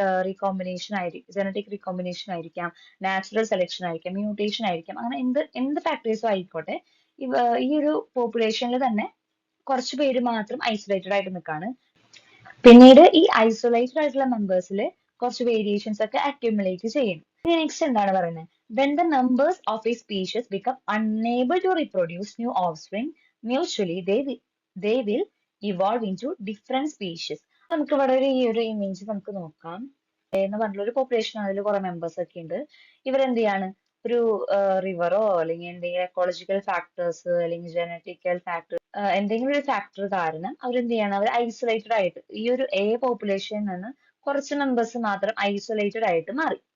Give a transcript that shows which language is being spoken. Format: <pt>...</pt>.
<ml>Recombination ആയിരിക്കും, genetic recombination ആയിരിക്കാം, natural selection ആയിരിക്കാം, മ്യൂട്ടേഷൻ ആയിരിക്കാം, അങ്ങനെ എന്ത് ഫാക്ടേഴ്സും ആയിക്കോട്ടെ, ഈ ഒരു പോപ്പുലേഷനിൽ തന്നെ കുറച്ച് പേര് മാത്രം ഐസൊലേറ്റഡ് ആയിട്ട് നിൽക്കാണ്. പിന്നീട് ഈ ഐസൊലേറ്റഡ് ആയിട്ടുള്ള മെമ്പേഴ്സിൽ കുറച്ച് വേരിയേഷൻസ് ഒക്കെ അക്യുമുലേറ്റ് ചെയ്യും. ഇനി നെക്സ്റ്റ് എന്താണ് പറയുന്നത്,</ml> <en>when the members of a species become unable to reproduce new offspring mutually, they will evolve into different species.</en> <ml>നമുക്ക് ഇവിടെ ഈ ഒരു ഇമേജ് നമുക്ക് നോക്കാം. എന്ന് പറഞ്ഞുള്ള ഒരു പോപ്പുലേഷൻ, അതിൽ കുറെ മെമ്പേഴ്സ് ഒക്കെ ഉണ്ട്. ഇവരെന്ത് ചെയ്യാണ്, ഒരു റിവറോ അല്ലെങ്കിൽ എന്തെങ്കിലും എക്കോളജിക്കൽ ഫാക്ടേഴ്സ് അല്ലെങ്കിൽ ജനറ്റിക്കൽ ഫാക്ടർ, എന്തെങ്കിലും ഒരു ഫാക്ടർ കാരണം അവരെന്ത് ചെയ്യണം, അവർ ഐസൊലേറ്റഡ് ആയിട്ട് ഈ ഒരു എ പോപ്പുലേഷനിൽ നിന്ന് കുറച്ച് മെമ്പേഴ്സ് മാത്രം ഐസൊലേറ്റഡ് ആയിട്ട് മാറി.</ml>